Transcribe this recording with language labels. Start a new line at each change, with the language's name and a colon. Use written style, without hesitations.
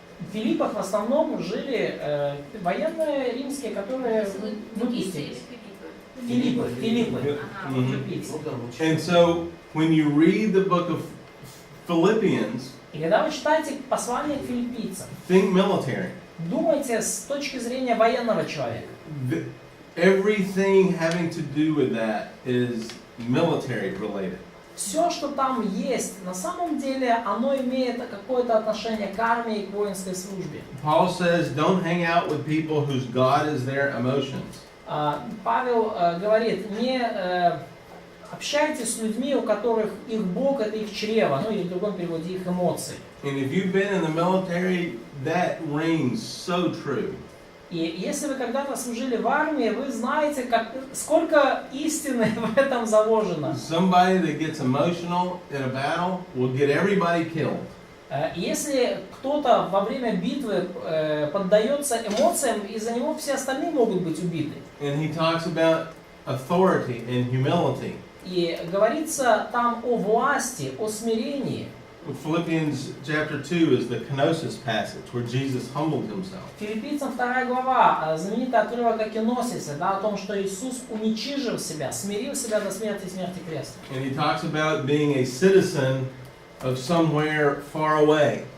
Russian: В Филиппах в основном жили военные римские, которые выпустились. Филиппы. Mhm. Филиппийцы. Ну, да, ну,
English: And so when you read the book of Philippians,
Russian: И когда вы читаете послание к филиппийцам,
English: think military.
Russian: думайте с точки зрения военного человека.
English: Everything having to do with that is military related.
Russian: Все, что там есть, на самом деле, оно имеет какое-то отношение к армии и к воинской службе.
English: Paul says, don't hang out with people whose God is their emotions.
Russian: Павел говорит, не общайтесь с людьми, у которых их Бог это их чрево, ну или в другом переводе их эмоции.
English: And if you've been in the military, that rings so true.
Russian: И если вы когда-то служили в армии, вы знаете, сколько истины в этом заложено.
English: Somebody that gets emotional in a battle will get everybody killed.
Russian: Если кто-то во время битвы поддается эмоциям, из-за него все остальные могут быть убиты.
English: And he talks about authority and humility.
Russian: И говорится там о власти, о смирении.
English: Philippians chapter 2 is the kenosis passage where Jesus humbled himself.
Russian: Филиппийцам 2 глава, знаменитый отрывок о кеносисе, да, о том, что Иисус уничижил себя, смирил себя до смерти и смерти креста.
English: And he talks about being a citizen of somewhere far away.